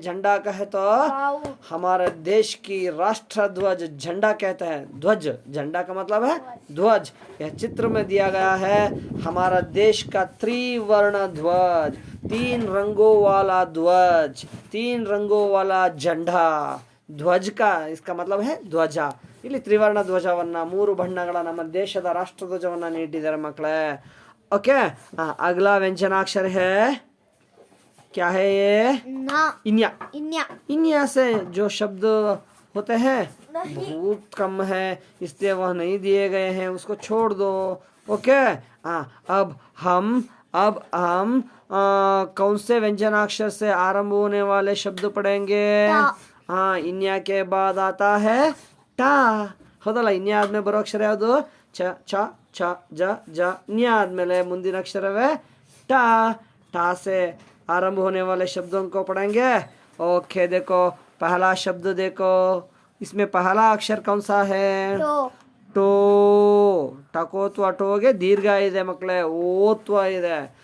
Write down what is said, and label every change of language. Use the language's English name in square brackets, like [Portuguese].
[Hindi] झंडा कहे तो हमारे देश की राष्ट्र ध्वज झंडा कहते हैं. ध्वज, झंडा का मतलब है ध्वज. यह चित्र में दिया गया है हमारा देश का त्रिवर्ण ध्वज, 3 रंगों वाला ध्वज, 3 रंगों वाला झंडा. ಧ್ವಜ इसका मतलब है ಧ್ವಜ. [Kannada] ಇಲ್ಲಿ ತ್ರಿವರ್ಣ ಧ್ವಜವನ್ನ, 3 ಬಣ್ಣಗಳ ನಮ್ಮ ದೇಶದ ರಾಷ್ಟ್ರ ಧ್ವಜವನ್ನ ನೀಡಿದ್ದಾರೆ ಮಕ್ಕಳೇ. [Hindi] ओके. अगला व्यंजनाक्षर है, क्या है ये? ना. इन्या. इन्या. इन्या से जो शब्द होते हैं बहुत कम है, इसलिए वह नहीं दिए गए हैं, उसको छोड़ दो. ओके. अब हम कौन से व्यंजनाक्षर से आरंभ होने वाले शब्द पढ़ेंगे? इन्या के बाद आता है टा. [Kannada] ಹೌದಲ್ಲ, ಇನ್ಯಾ ಆದ್ಮೇಲೆ ಬರೋ ಅಕ್ಷರ ಯಾವುದು? ಚ ಛ ಛ ಜ ಜ. ನ್ಯಾ आदमेले ಮುಂದಿನ ಅಕ್ಷರವೇ टा. [Hindi] टा से आरंभ होने वाले शब्दों को पढ़ेंगे. ओके, देखो पहला शब्द देखो, इसमें पहला अक्षर कौन सा है? टो. [Kannada] टकोत्व टोगे दीर्घ ಇದೆ ಮಕ್ಕಳೇ, ಓತ್ವ ಇದೆ.